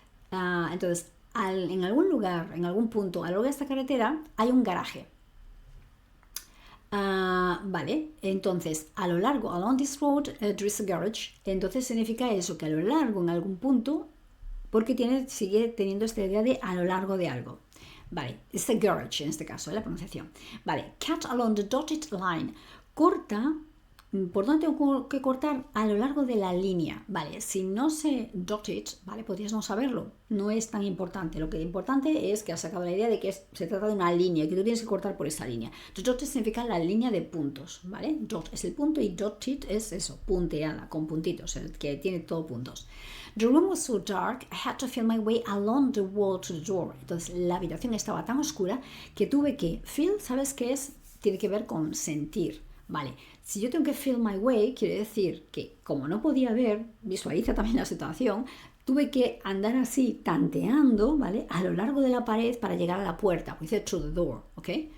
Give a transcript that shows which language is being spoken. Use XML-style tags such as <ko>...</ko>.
<es>Entonces, en algún lugar, en algún punto a lo largo de esta carretera hay un garaje. Vale, entonces a lo largo,</es> <en>along this road there is a garage.</en> <es>Entonces significa eso, que a lo largo en algún punto, porque sigue teniendo esta idea de a lo largo de algo. Vale,</es> <en>it's a garage</en> <es>en este caso, la pronunciación. Vale,</es> <en>cut along the dotted line.</en> <es>Corta, ¿por dónde tengo que cortar? A lo largo de la línea. Vale, si no sé dotted, vale, podrías no saberlo. No es tan importante. Lo que es importante es que has sacado la idea de que se trata de una línea, que tú tienes que cortar por esa línea. Dotted significa la línea de puntos, ¿vale? Dot es el punto y dotted es eso, punteada, con puntitos, el que tiene todo puntos.</es> <en>The room was so dark, I had to feel my way along the wall to the door.</en> <es>Entonces, la habitación estaba tan oscura que tuve que feel, ¿sabes qué es? Tiene que ver con sentir. Vale, si yo tengo que</es> <en>feel my way,</en> <es>quiere decir que como no podía ver, visualiza también la situación, tuve que andar así tanteando, ¿vale? A lo largo de la pared para llegar a la puerta, pues dice</es> <en>to the door,</en> <es>¿ok?</es>